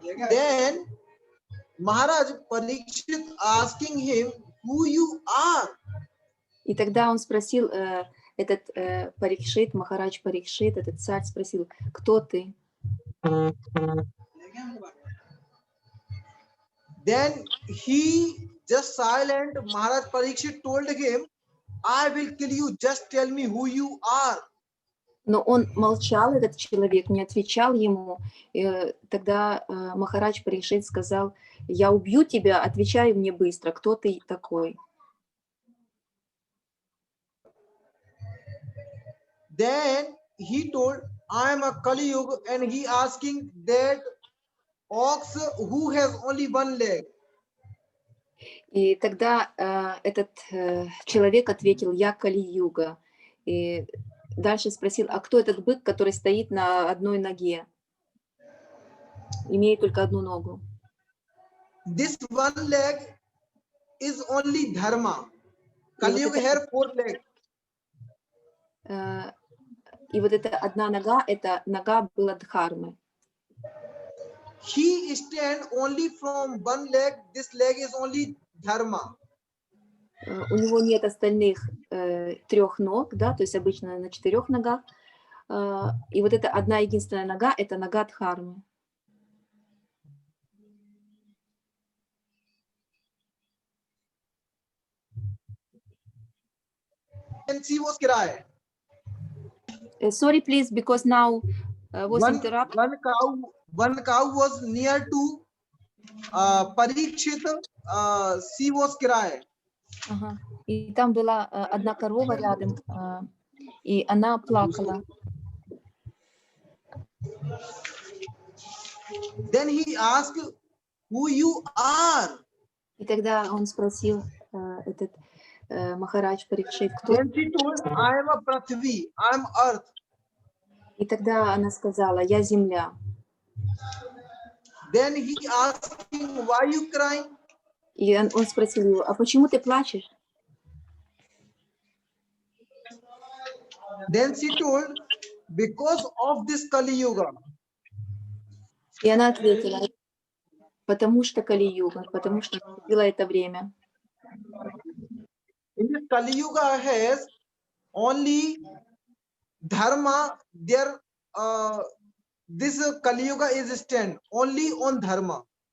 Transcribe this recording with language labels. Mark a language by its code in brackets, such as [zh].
[en] Then Maharaj Parikshit asking him, who you are? [ru] И тогда он спросил, этот Парикшит, Махарадж Парикшит, этот царь спросил, кто ты? [en] Then he just silent. Maharaj Parikshit told him, I will kill you, just tell me who you are. [ru] Но он молчал, этот человек, не отвечал ему. Тогда Махарадж Парикшит сказал, я убью тебя, отвечай мне быстро, кто ты такой? [en] Then he told, I am a Kali Yuga, and he asking that ox who has only one leg. [ru] И тогда этот человек ответил, я Кали-юга. И дальше спросил, а кто этот бык, который стоит на одной ноге, имеет только одну ногу? [en] This one leg is only dharma. Kali Yuga hair 4 legs. [ru] И вот эта одна нога, это нога была Дхармы. [en] He stand only from one leg. This leg is only dharma. [ru] У него нет остальных 3 ног, да, то есть обычно на 4 ногах. И вот эта одна единственная нога, это нога Дхармы. [en] And she was cry. Sorry, please, because now was interrupted. One cow was near to Parikshit. She was cry. Ага. [ru] И там была одна корова рядом, и она плакала. [en] Then he asked, "Who you are?" [ru] И тогда он спросил, этот Махарадж Парикшит, кто? [en] Then she told, "I am a Prithvi. I am earth." [ru] И тогда она сказала, я земля. [en] Then he asked him, "Why you crying?" [ru] И он спросил его, а почему ты плачешь? [en] Then she told, "Because of this Kali Yuga." [ru] И она ответила, потому что Кали-юга, потому что наступило это время. [en] In this Kali Yuga has only dharma. There, this Kali Yuga is stand only on dharma.